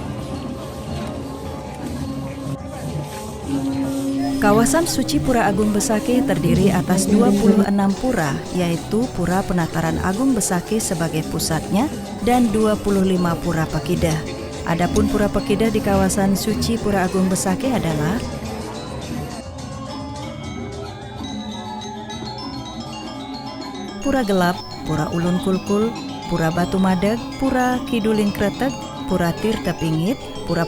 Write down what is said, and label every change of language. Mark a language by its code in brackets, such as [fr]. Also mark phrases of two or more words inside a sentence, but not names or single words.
[id] Kawasan suci Pura Agung Besakih terdiri atas 26 pura, yaitu Pura Penataran Agung Besakih sebagai pusatnya dan 25 pura Pekidah. Adapun pura Pekidah di kawasan suci Pura Agung Besakih adalah Pura Gelap, Pura Ulun Kulkul, Pura Batu Madeg, Pura Kiduling Kretek, Pura Tirta Pingit, Pura